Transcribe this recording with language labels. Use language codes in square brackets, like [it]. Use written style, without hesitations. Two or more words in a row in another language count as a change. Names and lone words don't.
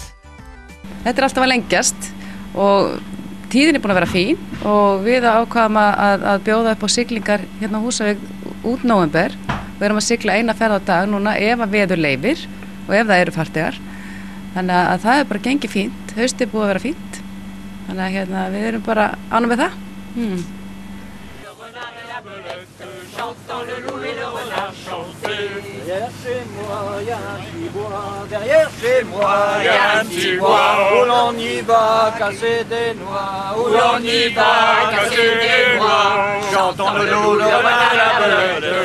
[is] Þetta alltaf að lengjast og tíðin búin að vera fín og við ákvaðum að bjóða upp á siglingar hérna á Húsavík út nóvember. Við erum að sigla eina ferð á dag núna ef að veður leyfir og ef það eru farþegar. Þannig að það bara gengið fínt, haustið búið að vera fínt. Þannig að við erum bara ánægð með það. [fr] Derrière chez moi, y a un petit bois. Derrière chez moi, y a un petit bois. Où l'on y va casser des noix. Où l'on y va casser des noix. J'entends le loup, le renard et la belette.